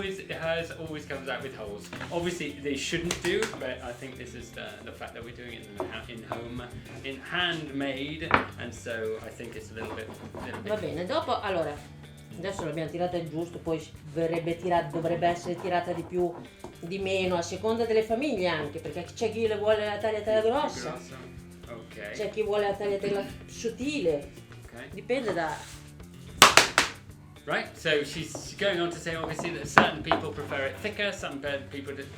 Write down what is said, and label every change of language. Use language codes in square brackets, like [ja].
[en] hers always comes out with holes. Obviously they shouldn't do, but I think this is the fact that we're doing it in home, in handmade, and so I think it's a little bit. [it] va bene. Dopo, allora, adesso l'abbiamo tirata il giusto, poi dovrebbe essere tirata di più, di meno, a seconda delle famiglie anche, perché c'è chi le vuole la tagliatella grossa, [en] Okay. [it] c'è chi vuole la tagliatella sottile, [en] Okay. [it] dipende da... [en] Right, so she's going on to say obviously that certain people prefer it thicker, some people prefer